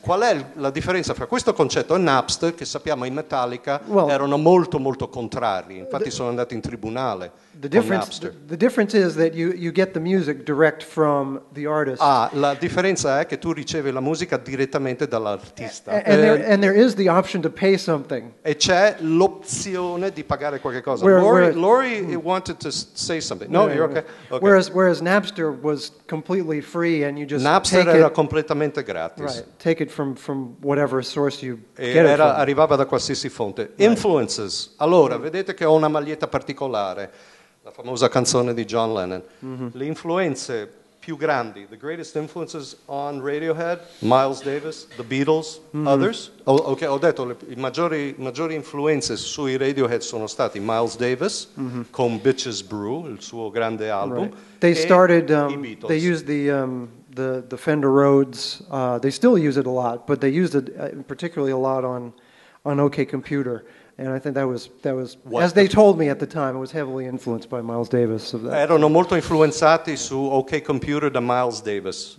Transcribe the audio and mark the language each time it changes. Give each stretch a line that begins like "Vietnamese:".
Italian: Qual è la differenza fra questo concetto e Napster, che sappiamo in Metallica erano molto contrari, infatti sono andati in tribunale con Napster.
English: The difference is that you get the music direct from the artist.
Italian: La differenza è che tu ricevi la musica direttamente dall'artista.
English: And there is the option to pay something.
Italian: E c'è l'opzione di pagare qualche cosa.
English: Lori wanted to say something. No, you're okay. Whereas Napster was completely free and you just
Italian: Napster era completamente gratis.
English: Right. Take it from whatever source you get it from.
Italian: Arrivava da qualsiasi fonte.
English: Right.
Italian: Influences. Allora, vedete che ho una maglietta particolare, la famosa canzone di John Lennon. Le influenze più grandi,
English: the greatest influences on Radiohead, Miles Davis, The Beatles, others.
Italian: Ok, ho detto le maggiori influenze sui Radiohead sono stati Miles Davis con Bitches Brew, il suo grande album.
English: Right. They started.
Italian: I Beatles.
English: They used the Fender Rhodes. They still use it a lot, but they used it particularly a lot on OK Computer. And I think that was as they told me at the time, it was heavily influenced by Miles Davis.
Italian: Erano molto influenzati su OK Computer da Miles Davis.